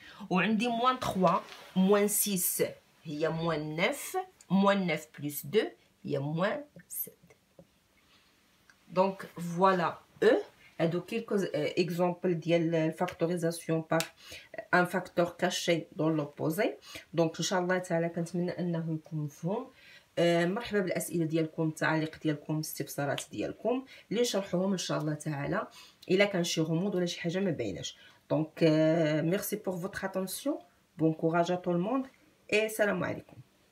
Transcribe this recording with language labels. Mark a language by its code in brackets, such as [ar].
[ar] وعندي [fr] moins 3 moins 6 [ar] هي [fr] moins 9. moins 9 plus 2 [ar] هي [fr] moins 7. Donc voilà E. [ar] هادو [fr] quelques exemples [ar] ديال الفاكتوريزاسيون [fr] par un facteur caché dans l'opposé. [ar] Donc ان شاء الله تعالى كنتمنى انه يكون مفهوم. مرحبا بالاسئله ديالكم، التعاليق ديالكم، الاستفسارات ديالكم اللي نشرحوهم ان شاء الله تعالى الا كان شي غموض ولا شي حاجه ما بايناش. [fr] Donc merci pour votre attention, bon courage à tout le monde et salam alaikum.